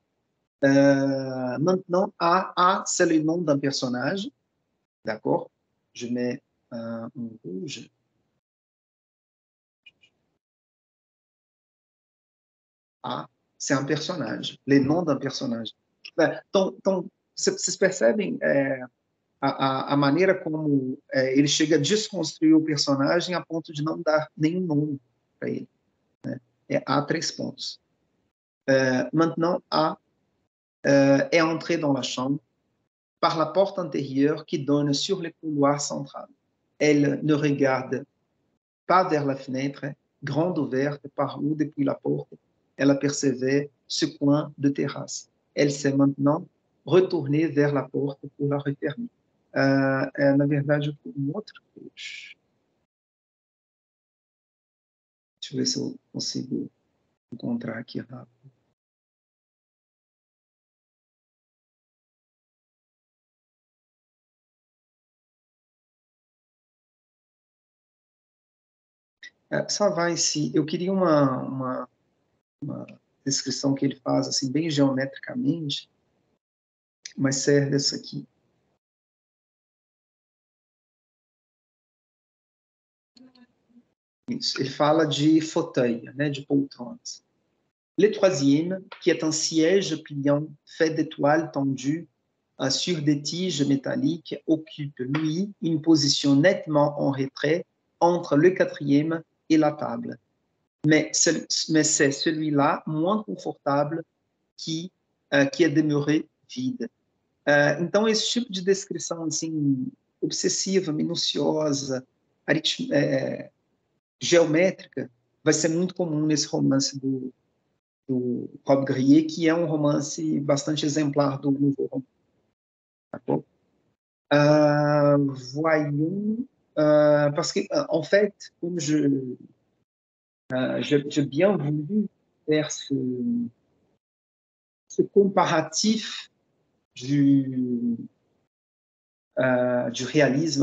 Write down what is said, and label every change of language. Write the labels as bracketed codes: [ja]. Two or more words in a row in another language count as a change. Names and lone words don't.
[fr] Maintenant, A, c'est le nom d'un personnage. D'accord? Je mets un rouge. A, c'est un personnage, le nom d'un personnage. [pt] Então, vocês percebem a maneira como ele chega a desconstruir o personagem a ponto de não dar nenhum nome para ele. Né? A, 3 pontos. [fr] Maintenant, A est entré dans la chambre par la porte intérieure qui donne sur le couloir central. Elle ne regarde pas vers la fenêtre, grande ouverte, par où, depuis la porte, elle apercevait ce coin de terrasse. Elle s'est maintenant retournée vers la porte pour la refermer. [pt] Na verdade, um outro trecho. Deixa eu ver se eu consigo encontrar aqui rápido. [fr] Ça va ici. [pt] Eu queria uma descrição que ele faz assim bem geometricamente, mas serve essa aqui. Isso. Ele fala de fauteuil, né, de poltronas. [fr] Le troisième, qui est un siège pliant fait d'étoiles tendues sur des tiges métalliques, occupe, lui, une position nettement en retrait entre le quatrième et la table. Mais c'est celui-là, moins confortable, qui est demeuré vide. [pt] Então, esse tipo de descrição assim, obsessiva, minuciosa, geométrica, vai ser muito comum nesse romance do Rob Grillet, que é um romance bastante exemplar do Nouveau Roman. [fr] D'accord? Voyons, parce que, en fait, comme j'ai bien voulu faire ce comparatif du réalisme